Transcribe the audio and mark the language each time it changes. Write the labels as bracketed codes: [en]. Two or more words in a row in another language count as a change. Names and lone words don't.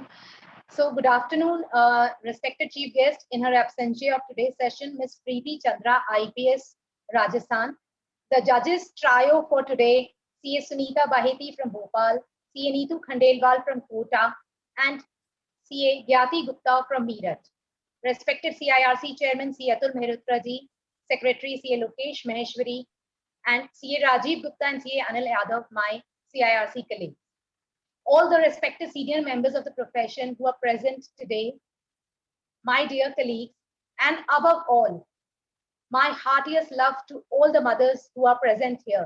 [en] So good afternoon, respected chief guest in her absentia of today's session, Ms. Preeti Chandra, IPS, Rajasthan. The judges trio for today, CA Sunita Baheti from Bhopal, CA Neetu Khandelwal from Kota, and CA Gyati Gupta from Meerut. Respected CIRC Chairman, CA Atul Mehrotra ji, Secretary CA Lokesh Maheshwari, and CA Rajiv Gupta and CA Anil Yadav, my CIRC colleagues. All the respected senior members of the profession who are present today, my dear colleagues, and above all, my heartiest love to all the mothers who are present here.